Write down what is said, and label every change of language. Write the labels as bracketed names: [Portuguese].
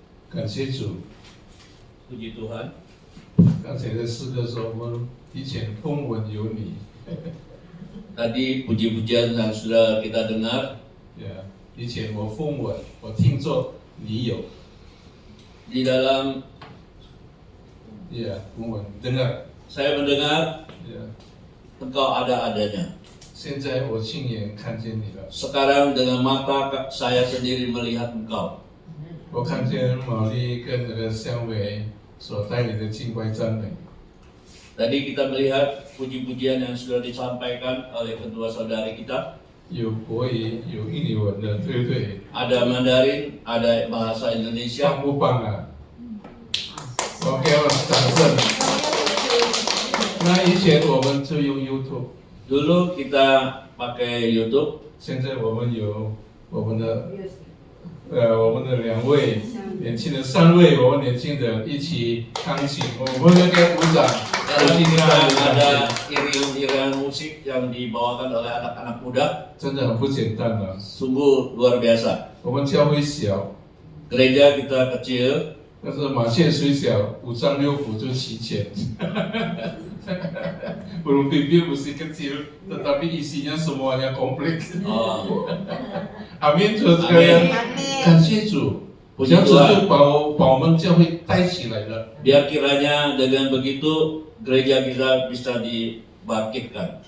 [Chinese] 感谢主。 [Indonesian] Puji Tuhan. [Chinese] 刚才的诗歌说，我们以前风闻有你， [Indonesian] Tadi puji-pujian yang sudah kita dengar, [Chinese] 以前我风闻，我听说你有， [Indonesian] di dalam [Chinese] 风闻 [Indonesian] dengar， saya mendengar engkau ada adanya. [Chinese] 现在我亲眼看见你了， [Indonesian] Sekarang dengan mata saya sendiri melihat engkau. [Chinese] 我看见玛丽跟那个香伟所带领的敬拜赞美， [Indonesian] Tadi kita melihat puji-pujian yang sudah disampaikan oleh kedua saudari kita. [Chinese] 有国语，有印尼文的，对不对？ [Indonesian] Ada Mandarin, ada bahasa Indonesia. [Chinese] 棒不棒啊？OK 了，掌声。那以前我们就用 YouTube， [Indonesian] Dulu kita pakai YouTube. [Chinese] 现在我们有我们的2位年轻的3位，我们年轻人一起钢琴，我们给鼓掌。 [Indonesian] Dalam kita ada iringan musik yang dibawakan oleh anak-anak muda. [Chinese] 真的很不简单的。 [Indonesian] Sungguh luar biasa. [Chinese] 我们教会小， [Indonesian] Gereja kita kecil, [Chinese] 但是马线虽小，5脏6腑就齐全。 [Indonesian] Belum pimpin musik kecil, tetapi isinya semuanya komplit. [Chinese] Amin， 主这个感谢主，我想主就把我们教会带起来了。 [Indonesian] biar kiranya dengan begitu gereja kita bisa dibangkitkan.